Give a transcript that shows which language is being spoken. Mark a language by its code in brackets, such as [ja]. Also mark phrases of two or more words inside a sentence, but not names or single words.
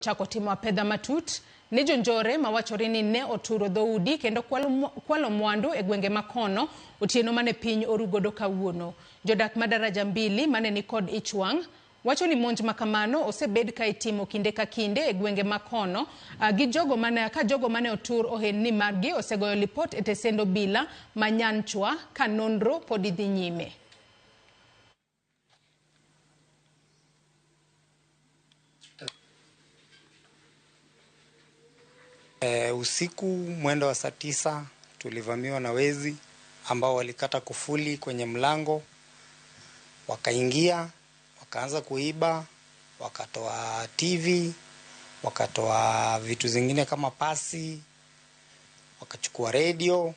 [luo] Chako timo pedha matut ne jonjore mawachorini ne oturo dhoudi kendo kwalo mwandu e gwenge makono otieno mane piny orugodo kawuono. Jodak madaraja mbili mane ni kod ichwang' wacho ni monj makamano osebed ka itimo kinde ka kinde e gwenge makono gi jogo mane otur ohelni margi osegoyo lipot e tesend obila manyanchwa ka nonro pod idhi nyime. [sw] Usiku mwendo wa saa 9 tulivamiwa na wezi ambao walikata kufuli kwenye mlango, wakaingia, wakaanza kuiba, wakatoa TV, wakatoa vitu zingine kama pasi, wakachukua radio.